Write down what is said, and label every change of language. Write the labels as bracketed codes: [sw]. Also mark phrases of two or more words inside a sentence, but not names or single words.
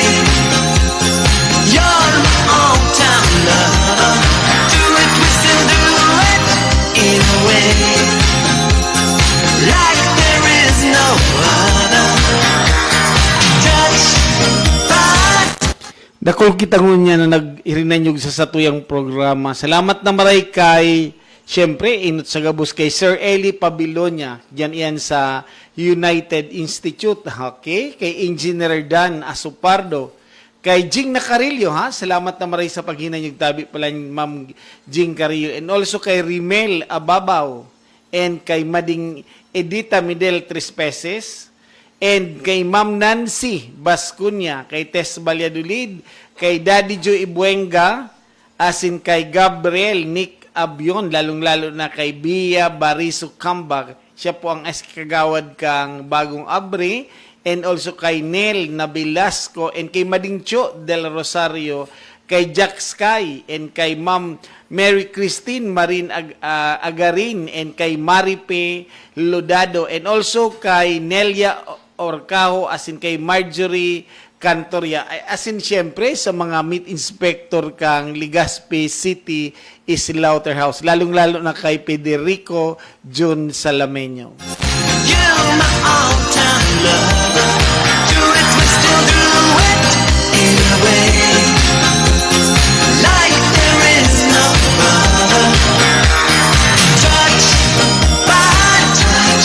[en] You're my all-time lover. Do it, we still do it, in a way. Like there is no other. Touch by [bik] Dakol kita ngunya na nag-irinanyog sa satuyang programa. Salamat na maray kay, syempre, inot sa gabos kay Sir Eli Pabilonia. Diyan iyan sa United Institute. Okay? Kay Engineer Dan Asupardo. Kay Jing Nacarillo, ha? Salamat na maray sa paghinanyog tabi pala ni Ma'am Jing Carillo. [en] And also [bik] kay Rimel Ababaw. And kay Mading Edita Midel Trespeses. And kay Ma'am Nancy Bascunya, kay Tess Balyadulid, kay Daddy Joe Ibuenga, asin kay Gabriel Nick Abion, lalong-lalo na kay Bia Bariso Kambag. Siya po ang kagawad kang Bagong Abre. [en] And also [bik] kay Nel Nabilasco, and kay Madingcho del Rosario, kay Jack Sky, and kay Ma'am Mary Christine Marin Agarin, and kay Maripe Lodado, [en] and also [bik] kay Nelia Orcajo, asin kay Marjorie Cantoria, asin siyempre sa mga [en] meat inspector [bik] kang Legazpi City Slaughterhouse, lalong-lalo na kay Federico John Salameño. [en] you're my all-time lover. Do it, we still do it, in a way. Like there is no other. Touch by touch.